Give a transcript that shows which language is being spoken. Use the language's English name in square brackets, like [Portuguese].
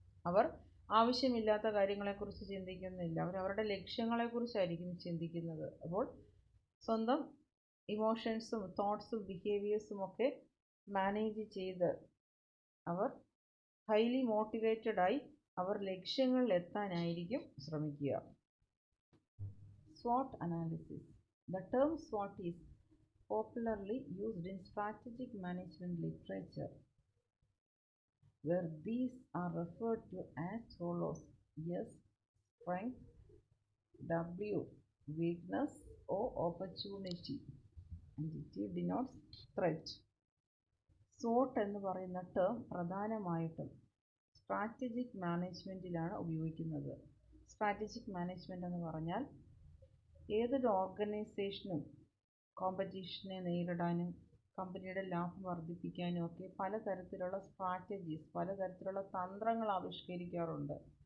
[Malayalam] അവർ ആവശ്യമില്ലാത്ത കാര്യങ്ങളെക്കുറിച്ച് ചിന്തിക്കുന്നില്ല, അവരവരുടെ ലക്ഷ്യങ്ങളെക്കുറിച്ചായിരിക്കും ചിന്തിക്കുന്നത്. അപ്പോൾ സ്വന്തം ഇമോഷൻസും തോട്ട്സും ബിഹേവിയേഴ്സും ഒക്കെ മാനേജ് ചെയ്ത് അവർ ഹൈലി മോട്ടിവേറ്റഡായി അവർ ലക്ഷ്യങ്ങളിൽ എത്താനായിരിക്കും ശ്രമിക്കുക. [English] SWOT analysis. The term SWOT is popularly used in strategic management literature, where these are referred to as follows: S, strength; W, weakness; O, opportunity, and T denotes threat. [Malayalam] SWOT എന്ന് പറയുന്ന term പ്രധാനമായിട്ടും strategic മാനേജ്മെൻറ്റിലാണ് ഉപയോഗിക്കുന്നത്. Strategic management എന്ന് പറഞ്ഞാൽ ഏതൊരു ഓർഗനൈസേഷനും കോമ്പറ്റീഷനെ നേരിടാനും കമ്പനിയുടെ ലാഭം വർദ്ധിപ്പിക്കാനും ഒക്കെ പലതരത്തിലുള്ള സ്ട്രാറ്റജീസ്, പലതരത്തിലുള്ള തന്ത്രങ്ങൾ ആവിഷ്കരിക്കാറുണ്ട്.